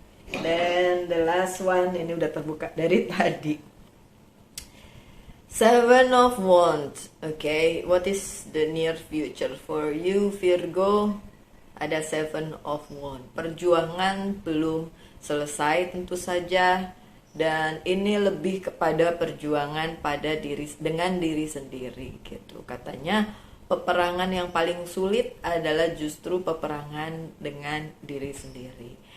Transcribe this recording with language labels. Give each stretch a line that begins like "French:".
Indonesian: Dan
English: the last one,
Indonesian: ini udah terbuka dari tadi.
English: Seven of Wands. Okay, what is the near future for you Virgo?
Indonesian: Ada Seven of Wands. Perjuangan belum selesai tentu saja, dan ini lebih kepada perjuangan pada dengan diri sendiri gitu. Katanya peperangan yang paling sulit adalah justru peperangan dengan diri sendiri.